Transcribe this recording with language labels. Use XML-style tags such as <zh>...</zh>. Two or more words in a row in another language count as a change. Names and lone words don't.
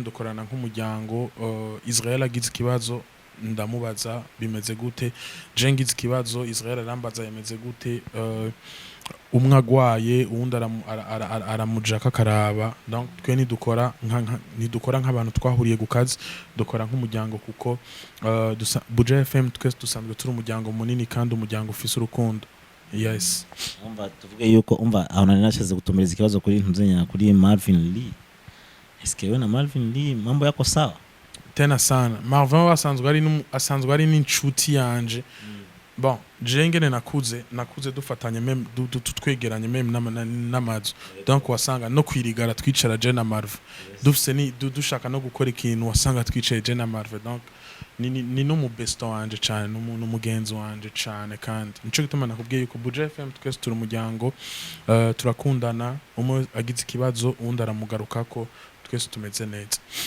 <rn>dukorana nk'umuryango Israel agize ikibazo ndamubaza bimeze gute jengize ikibazo Israel arambaza yemeze gute umwe agwaye uwundi aramujaka karaba donc twe nidukora nk'abantu twahuriye gukazi dukora nk'umuryango kuko Buja FM twese dusanzwe turi umuryango munini kandi umuryango ufise urukundo. Yes umva tuvuge yuko umva aho nari nashaze gutumiriza ikibazo kuri ntuzenya kuri Marvin Lee eske we na Marvin Lee</rn> <sw>mambo yako sawa tena sana</sw> <rn>Marvin asanzwe ari n'inshuti yanje bon jengene nakuze dufatanye meme twegeranye meme n'amazu donc wasanga no kwirigara twicara je na Marvin dufise ni dushaka no gukora ikintu wasanga twicaye je na Marvin donc ni no mu best wanje cyane n'umuntu mugenzi wanje cyane kandi nico gituma nakubwiye yuko Buja FM twese turi umuryango turakundana umwe agize ikibazo undi aramugarukako twese tumeze neza.</rn>